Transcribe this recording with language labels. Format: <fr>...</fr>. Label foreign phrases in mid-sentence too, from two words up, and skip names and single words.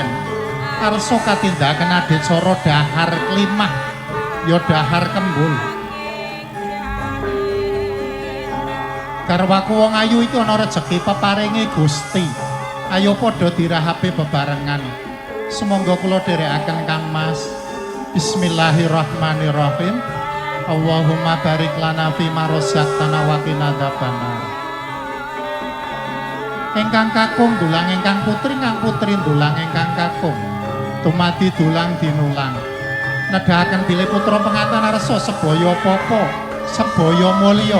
<jv>Arsa katindakan adicara dahar klimah ya dahar kembul. Garwaku wong ayu iki ana rejeki peparingi Gusti. Ayo padha dirahape bebarengan. Sumangga kula dherekaken Kang Mas.</jv> <ar>بسم الله الرحمن الرحيم اللهم بارك لنا فيما رزقتنا وقنا عذاب النار.</ar> <jv>Ingkang kakung dulang ingkang putri, kang putri dulang ingkang kakung. Tumati dulang dinulang. Nedahaken bilih putra penganten arsa sebaya papa, sebaya mulya.</jv>